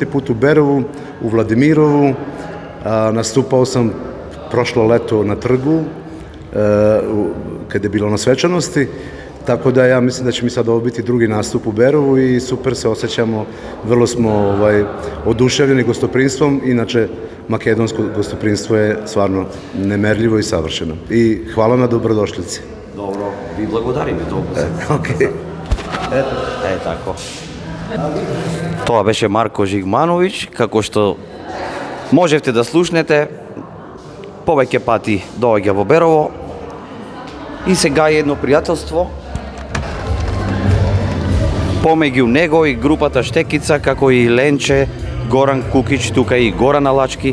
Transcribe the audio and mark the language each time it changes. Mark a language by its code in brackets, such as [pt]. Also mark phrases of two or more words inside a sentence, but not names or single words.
[sr] put u Berovu, u Vladimirovu, nastupao sam prošlo leto na trgu, kada je bilo na svečanosti, tako da ja mislim da će mi sad ovo biti drugi nastup u Berovu i super se osjećamo, vrlo smo oduševljeni gostoprinstvom, inače makedonsko gostoprinstvo je stvarno nemerljivo i savršeno. I hvala na dobrodošlici. [mk] Dobro, vi благодариме толку. Окей. Тако. Тоа беше Марко Жигмановиќ, како што можевте да слушнете, повеќе пати доаѓа во Берово и сега е едно пријателство помеѓу него и групата Штекица, како и Ленче, Горан Кукич, тука и Горан Алачки.